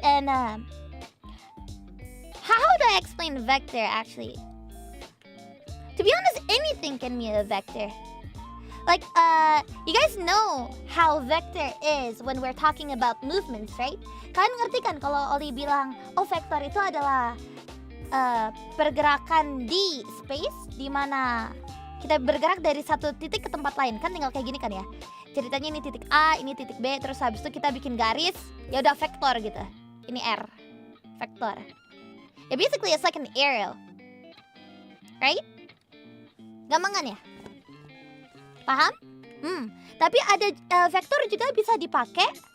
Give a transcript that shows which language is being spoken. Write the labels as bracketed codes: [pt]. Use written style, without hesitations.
[en] And how do I explain vector actually? To be honest, anything can be a vector. Like, you guys know how vector is when we're talking about movements, right? [id] Kalian ngerti kan kalau Ollie bilang, oh vektor itu adalah pergerakan di space, di mana kita bergerak dari satu titik ke tempat lain, kan tinggal kayak gini kan ya. Ceritanya ini titik A, ini titik B, terus habis itu kita bikin garis, ya udah vektor gitu. Ini R, vektor. [en] Ya basically it's like an arrow, right? [id] Gampangan ya? Paham? Tapi ada vektor juga bisa dipakai